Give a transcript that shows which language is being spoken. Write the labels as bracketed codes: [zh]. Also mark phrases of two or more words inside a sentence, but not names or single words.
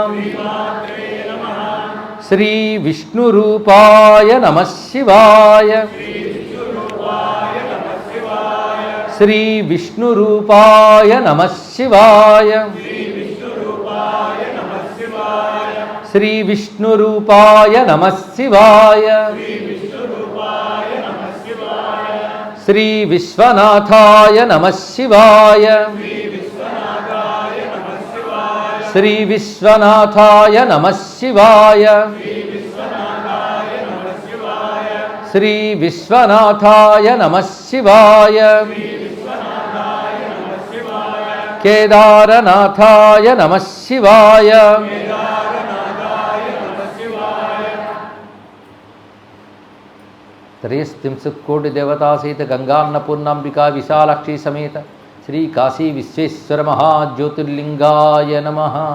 [sa] श्री विष्णुरूपाय नमः शिवाय श्री विष्णुरूपाय नमः शिवाय श्री विष्णुरूपाय नमः शिवाय श्री विश्वनाथाय नमः शिवाय శ్రీ విశ్వనాథాయ నమః శివాయ శ్రీ విశ్వనాథాయ నమః శివాయ కేదారనాథాయ నమః శివాయ త్రయస్త్రింశత్కోటి దేవతా సహిత గంగాన్నపూర్ణాంబికా విశాలాక్షి సమేత శ్రీ కాశీ విశ్వేశ్వర మహాజ్యోతిర్లింగాయ నమః.